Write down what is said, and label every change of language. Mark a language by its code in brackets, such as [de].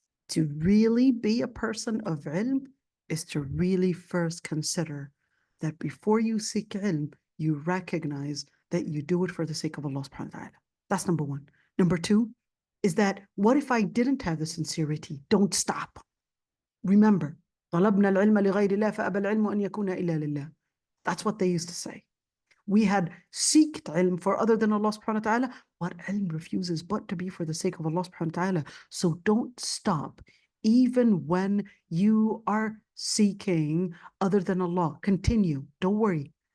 [en] To really be a person of ilm is to really first consider that before you seek ilm, you recognize that you do it for the sake of Allah subhanahu wa ta'ala. That's number one. Number two is that what if I didn't have the sincerity? Don't stop. Remember, [ar] طلبنا العلم لغير الله فأبى العلم أن يكون إلا لله. [en] That's what they used to say. We had seeked ilm for other than Allah subhanahu wa ta'ala. What ilm refuses but to be for the sake of Allah subhanahu wa ta'ala. So don't stop. Even when you are seeking other than Allah, continue. Don't worry.